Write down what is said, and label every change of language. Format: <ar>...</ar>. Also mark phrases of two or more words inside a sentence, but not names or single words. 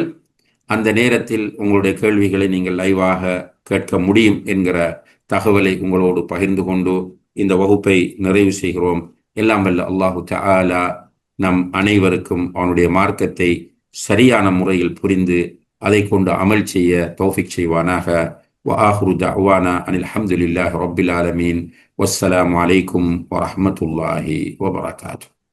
<ta>அந்த நேரத்தில் உங்களுடைய கேள்விகளை நீங்கள் லைவாக கேட்க முடியும் என்கிற தகவலை உங்களோடு பகிர்ந்து கொண்டு இந்த வகுப்பை நிறைவு செய்கிறோம். எல்லாம் வல்ல</ta> <ar>الله تعالى</ar> <ta>நம் அனைவருக்கும் அவனுடைய மார்க்கத்தை சரியான முறையில் புரிந்து அதை கொண்டு அமல் செய்ய தௌஃபீக் செய்வானாக.</ta> <ar>وآخر دعوانا أن الحمد لله رب العالمين والسلام عليكم ورحمة الله وبركاته.</ar>